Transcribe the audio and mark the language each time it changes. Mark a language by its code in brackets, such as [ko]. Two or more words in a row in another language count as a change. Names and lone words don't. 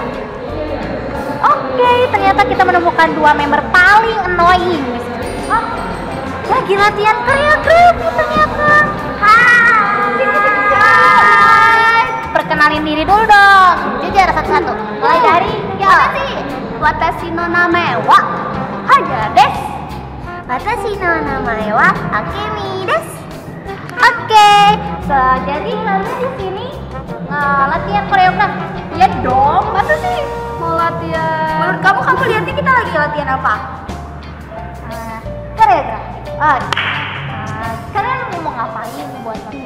[id] Oke, ternyata kita menemukan 2 member paling annoying. Oh, lagi latihan koreografi ternyata. Hai. Perkenalin diri dulu dong. Jujur satu-satu. Mulai dari sih? [ja] 私の名前は Haja です. 私の名前は Akemi です. [id] Oke, jadi kalian di sini latihan koreografi. Ya dong, masa sih mau latihan? Menurut kamu lihatnya kita lagi latihan apa? Koreografi. Kalian mau ngapain buat latihan?